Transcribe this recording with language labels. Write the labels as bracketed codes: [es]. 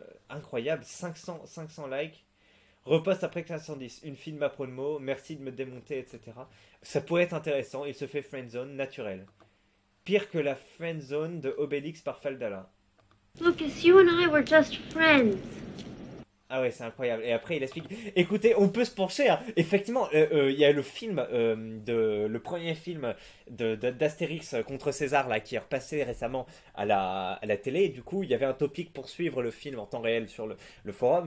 [fr] Incroyable, 500 likes. Reposte après 510, une fille de ma promo, merci de me démonter, etc. Ça pourrait être intéressant, il se fait friendzone naturel. Pire que la friendzone de Obélix par Faldala. [en] Lucas, you and I were just friends. [fr] Ah ouais, c'est incroyable. Et après, il explique. Écoutez, on peut se pencher, hein. Effectivement, il y a le film, le premier film d'Astérix contre César, là, qui est repassé récemment à la télé. Et du coup, il y avait un topic pour suivre le film en temps réel sur le forum.